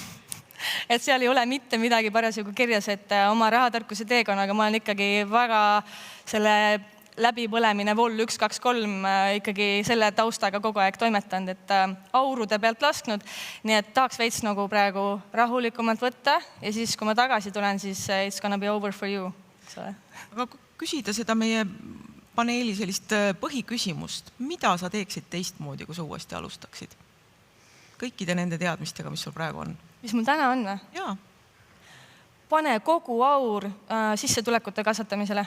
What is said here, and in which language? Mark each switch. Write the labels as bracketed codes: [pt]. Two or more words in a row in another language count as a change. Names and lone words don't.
[et] Et seal ei ole mitte midagi parasjagu kirjas, et oma rahatarkuse teekonnaga ma olen ikkagi väga selle läbipõlemine vol 1, 2, 3 ikkagi selle taustaga kogu aeg toimetanud, et aurude pealt lasknud. Nii et tahaks veits nagu praegu rahulikumalt võtta ja siis, kui ma tagasi tulen, siis [en] it's gonna be over for you. [et] Aga küsida seda meie paneeli sellist põhiküsimust, mida sa teeksid teistmoodi, kui sa uuesti alustaksid? Kõikide nende teadmistega, mis sul praegu on. Mis mul täna on või? Jaa. Pane kogu aur sissetulekute kasvatamisele.